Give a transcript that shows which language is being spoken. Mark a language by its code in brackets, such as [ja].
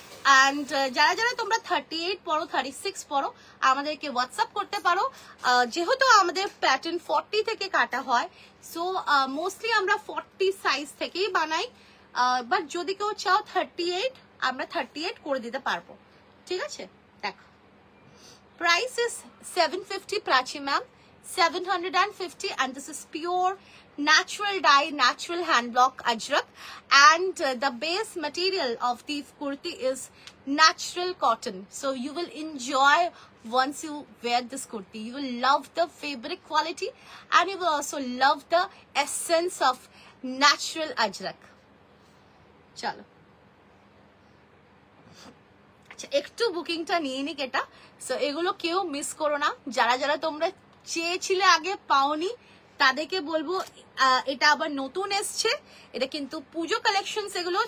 [bn] And যারা যারা তোমরা 38 পড়ো, 36 পড়ো, আমাদেরকে হোয়াটসঅ্যাপ করতে পারো। যেহেতু আমাদের প্যাটার্ন 40 থেকে কাটা হয়, সো মোস্টলি আমরা 40 সাইজ থেকেই বানাই, বাট যদি কেউ চাও 38, আমরা 38 করে দিতে পারবো। ঠিক আছে, দেখো [en] price is 750 Prachi ma'am, 750, and this is pure natural dye, natural hand block ajrak, and the base material of the kurti is natural cotton, so you will enjoy once you wear this kurti. You will love the fabric quality and you will also love the essence of natural ajrak. [bn] Chalo, একটু বুকিংটা নিয়ে নিক এটা। So এগুলো কেউ miss করো না, যারা যারা তোমরা চেয়েছিলে আগে পাওনি তাদেরকে বলবো এটা আবার নতুন এসছে, এটা কিন্তু পুজো কালেকশন এগুলো।